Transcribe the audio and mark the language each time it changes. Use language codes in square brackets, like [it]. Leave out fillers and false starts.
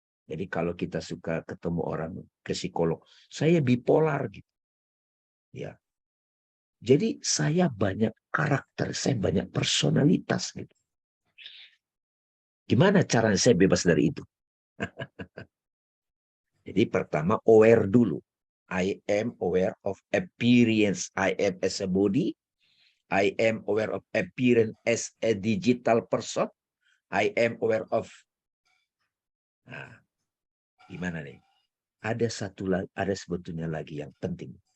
[id] Jadi kalau kita suka ketemu orang ke psikolog, saya bipolar gitu. Ya. Jadi saya banyak karakter, saya banyak personalitas gitu. Gimana caranya saya bebas dari itu? Jadi pertama aware dulu. [en] I am aware of appearance. I am as a body. I am aware of appearance as a digital person. I am aware of. [id] Nah, gimana nih? Ada sebetulnya lagi yang penting.